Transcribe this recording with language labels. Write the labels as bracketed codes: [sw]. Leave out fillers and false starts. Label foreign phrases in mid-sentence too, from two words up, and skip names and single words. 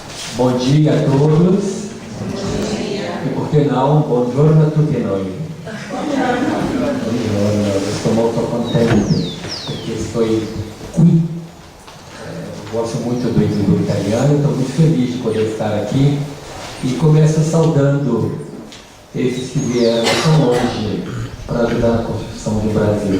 [pt] Bom dia a todos. E por que não, [it] buongiorno a tutti noi. Buongiorno, [pt] estou [it] molto contente [pt] porque estou qui. Gosto muito do italiano, estou muito feliz de poder estar aqui e começo saudando esses que vieram tão longe para ajudar na construção do Brasil.